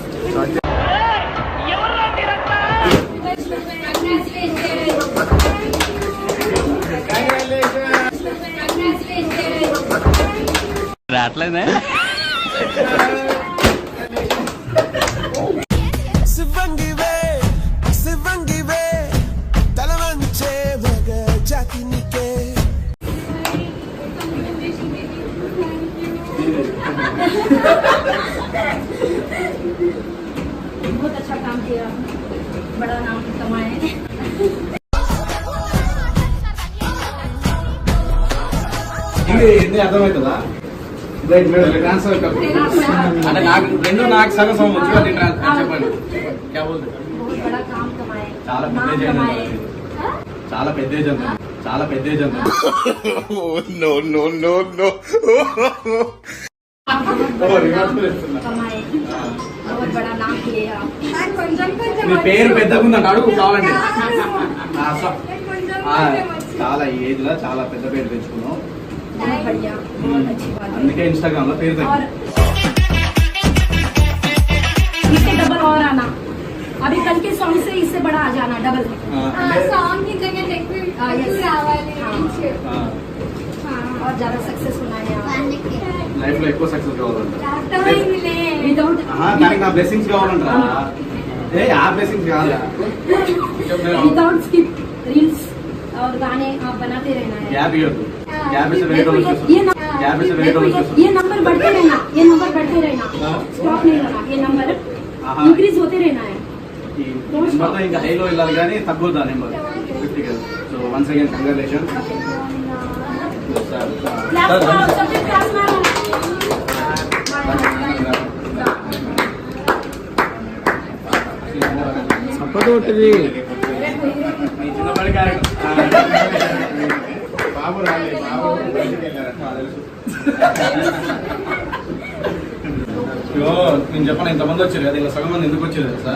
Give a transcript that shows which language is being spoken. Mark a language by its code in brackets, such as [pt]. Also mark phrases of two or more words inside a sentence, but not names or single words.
[te] రావట్లేదే శివంగివే తల వంచే మగ జాతినికే. [hi] बहुत अच्छा काम किया, बड़ा नाम कमाए. [te] ఇది అర్థమవుతుందా? ట్రాన్స్ఫర్ అంటే నాకు రెండు నాకు సగం సగం వచ్చు అది చెప్పండి. [hi] क्या बोलते? बहुत बड़ा काम कमाए, [te] చాలా [hi] नाम [te] పెద్ద [hi] कमाए. [te] చాలా పెద్ద చాలా పెద్ద [en] no no no no. [hi] कमाए, बहुत बड़ा नाम किया. [te] మీ పేరు పెద్దగా ఉందంట, అడుగు కావాలంటే. చాలా ఏజ్ లో చాలా పెద్ద పేరు తెచ్చుకున్నాం, [hi] बहुत बढ़िया, बहुत अच्छी बात है. [te] అందుకే ఇన్స్టాగ్రామ్ లో పేరు [hi] और [te] తగ్గింది. [hi] इससे डबल और आना, अभी कल के सॉन्ग से इससे बड़ा आ जाना डबल. सॉन्ग की जगह और ज्यादा सक्सेस होना है [te] లైఫ్ లో ఎక్కువ సక్సెస్ కావాలంట. [hi] विदाउट [te] దానికి నా బ్లెస్సింగ్స్ కావాలంటారా? ఏ ఆ బ్లెస్సింగ్స్ కాదా? [en] without skip reels [hi] और गाने आप बनाते रहना है. [te] గ్యాప్ ఇవ్వద్దు. గ్యాప్ ఇస్తే వేరే [hi] देखो, [te] వాళ్ళు [hi] ये [te] గ్యాప్ ఇస్తే వేరే వాళ్ళు [hi] ये नंबर बढ़ते रहना, ये नंबर बढ़ते रहना, स्टॉप नहीं होना, ये नंबर इंक्रीज होते रहना है. [te] ఈ నెంబర్తో ఇంకా హైలో వెళ్ళాలి కానీ తగ్గొద్దు ఆ నెంబర్ 50 కదా. [en] so once again congratulation. [hi] क्लास में सबसे क्लास में [te] సపోర్ట్ ఉంటుంది. చిన్నప్పటి క్యారెక్టర్ బాబు రాలేదు, బాబు నేను చెప్పను ఇంతమంది వచ్చారు కదా, ఇలా సగం మంది ఎందుకు వచ్చారు తెలుసా?